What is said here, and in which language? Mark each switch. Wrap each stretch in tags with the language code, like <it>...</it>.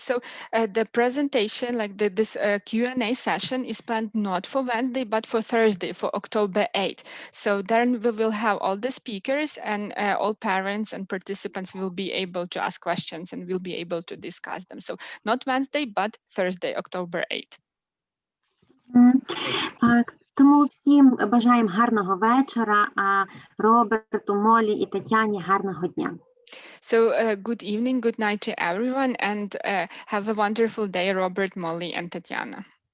<en>So the presentation, like this Q&A session is planned not for Wednesday, but for Thursday, for October 8th. So then we will have all the speakers and all parents and participants will be able to ask questions and will be able to discuss them. So not Wednesday, but Thursday, October 8th.</en> <uk>Так, тому всім бажаємо гарного вечора, а Роберту, Молі і Тетяні гарного дня.</uk> <en>So good evening, good night to everyone, and have a wonderful day, Robert, Molly, and Tatiana.</en>